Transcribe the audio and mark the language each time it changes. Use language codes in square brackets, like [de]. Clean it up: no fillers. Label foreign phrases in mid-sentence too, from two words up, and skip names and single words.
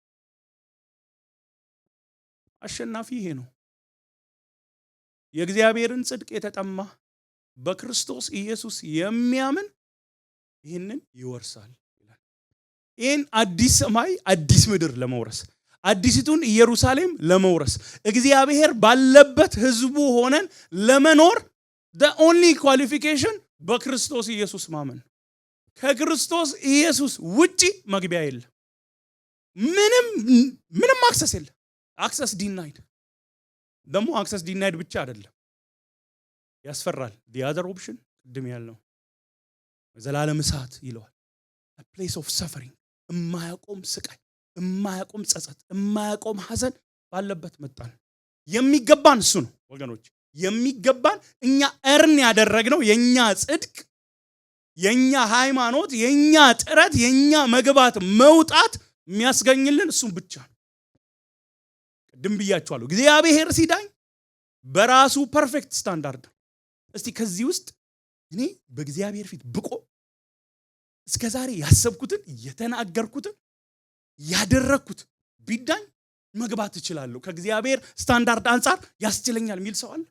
[am] አሸናፊ ይሄ ነው። የእግዚአብሔርን ጽድቅ የተጠማ በክርስቶስ ኢየሱስ የሚያምን ይህንን ይወርሳል ይላል። ይህን አዲስ ሰማይ አዲስ ምድር ለመውረስ፣ አዲሲቱን ኢየሩሳሌም ለመውረስ፣ እግዚአብሔር ባለበት ህዝቡ ሆነን ለመኖር [en] the only qualification [am] በክርስቶስ ኢየሱስ ማመን። ከክርስቶስ ኢየሱስ ውጪ መግቢያ የለም። ምንም አክሰስ የለም። [en] access denied። [am] ደግሞ [en] access denied [am] ብቻ አይደለም፣ ያስፈራል። [en] the other option [am] ቅድም ያልነው ዘላለም እሳት ይለዋል። a [en] place of suffering፣ [am] የማያቆም ስቃይ፣ የማያቆም ጸጸት፣ የማያቆም ሐዘን ባለበት መጣን። የሚገባን እሱ ነው ወገኖች፣ የሚገባን እኛ እርን ያደረግነው የኛ ጽድቅ፣ የኛ ሃይማኖት፣ የኛ ጥረት፣ የኛ መግባት መውጣት የሚያስገኝልን እሱ ብቻ ነው። ቅድም ብያችኋለሁ፣ እግዚአብሔር ሲዳኝ በራሱ [en] perfect standard። [am] እስቲ ከዚህ ውስጥ እኔ በእግዚአብሔር ፊት ብቆ እስከዛሬ ያሰብኩትን የተናገርኩትን ያደረኩት ቢዳኝ መግባት እችላለሁ፣ ከእግዚአብሔር ስታንዳርድ አንፃር ያስችለኛል የሚል ሰው አለ?